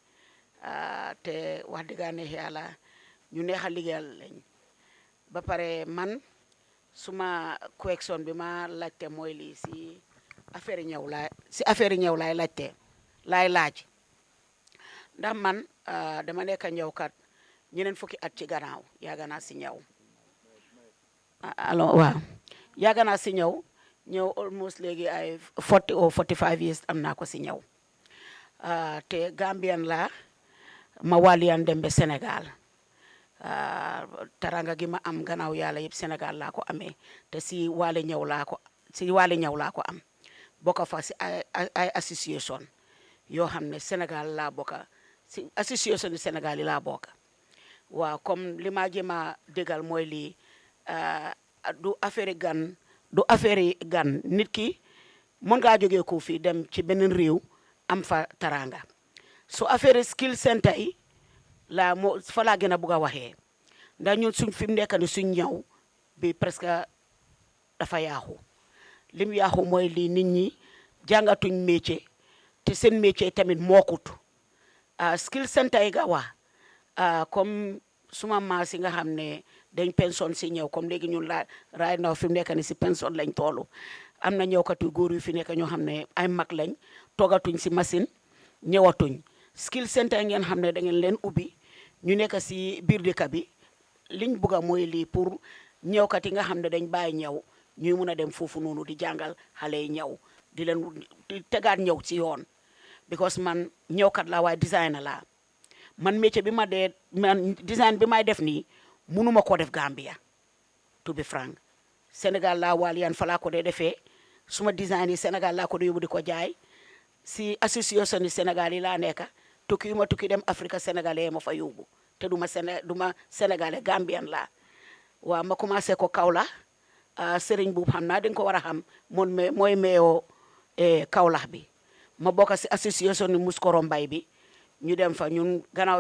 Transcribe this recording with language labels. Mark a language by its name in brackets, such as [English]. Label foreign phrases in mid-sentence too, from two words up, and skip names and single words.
[Wolof] te wax dëgg ne yàlla ñu neex a liggéeyal lañ ba pare man suma question bi ma laajte mooy lii si affaire ñëw laay laajte laay laaj ndax man dama nekk ñëwkat ñeneen fukki at ci gannaaw yàgg naa si ñëw alors waaw yàgg naa si ñëw almost léegi ay 40 or 45 years am naa ko si ñëw te Gambian la ma waliyan dem ba Sénégal taranga gi ma am gannaaw yàlla yëpp Sénégal laa ko amee te si wàllu ñëw laa ko am bokka fa si ay association yoo xam ne Sénégal laa bokka si association du Sénégal yi laa bokka waaw comme li ma jéem a déggal mooy lii du affaire gan nit ki mën ngaa jógee ko fii dem ci beneen réew am fa taranga so affaire skill center yi fa laa gën a bugg a waxee ndax ñun suñ fi mu nekk ni suñ ñëw bi presque dafa yaaxu lim yaaxu mooy lii nit ñi jàngatuñ métier te seen métier tamit mookut skill center yi nga wax comme suma maas yi nga xam ne dañ pension si ñëw comme léegi ñun [English] right now [Wolof] fi mu nekk ni si pension lañ toolu am na ñëwkat yu góor yu fi nekk ñoo xam ne ay mag lañ toogatuñ si machine ñëwatuñ skill center yi ngeen xam ne da ngeen leen ubbi ñu nekk si biir dëkk bi liñ bugg a mooy lii pour ñëwkat yi nga xam ne dañ bàyyi ñëw ñuy mun a dem foofu noonu di jàngal xale yi ñëw di leen di tegaat ñëw ci yoon because man ñëwkat laa waaye designer laa man métier bi man design bi may def nii munuma ko def Gambia [English] to be frank [Wolof] Sénégal laa waal yan fa laa ko dee defee suma design yi Sénégal laa ko dee yóbbu di ko jaay si association yi Sénégal yi laa nekka tukki yu ma tukki dem [French] Afrique sénégalais [Wolof] ma fa yóbbu te duma sénégalais Gambian laa waaw ma commencé ko Kaolack Serigne Boub xam naa dañ ko war a xam mooy meeyoo Kaolack bi ma bokk si association ni Muskoro Mbay bi ñu dem fa ñun gannaaw